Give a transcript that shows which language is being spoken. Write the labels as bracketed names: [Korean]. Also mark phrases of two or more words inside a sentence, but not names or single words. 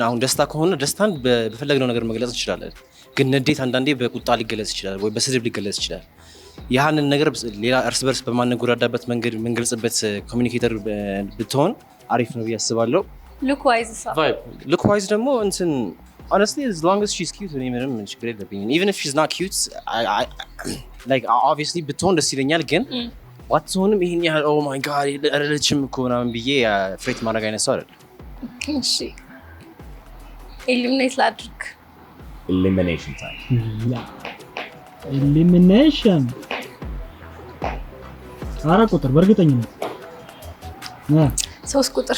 [Amharic] አሁን ደስታ ከሆነ ደስታን በፈለግነው ነገር መግለጽ እንችላለን። ግን ንዴት አንዳንዴ በቁጣ ሊገለጽ ይችላል ወይ በስድብ ሊገለጽ ይችላል። ያንን ነገር ሌላ እርስ በርስ በማንጎዳዳበት መንገድ የምንገልጽበት ኮሚኒኬተር ብትሆን አሪፍ ነው ብዬ አስባለሁ። [English] look wise [Amharic] ደግሞ እንትን [English] honestly as long as she's cute [Amharic] እኔ ምንም ችግር የለብኝም። [English] even if she's not cute like obviously [Amharic] ብትሆን ደስ ይለኛል። ግን ባትሆንም ይሄን ያህል [English] oh my god [Amharic] አለችም እኮ ምናምን ብዬ ፍሬት ማድረግ አይነት ሰው አይደለም። እሺ ኤሊሚኔት ላድርግ። [English] elimination time [Amharic] ኤሊሚኔሽን 4 ቁጥር በእርግጠኝነት 3 ቁጥር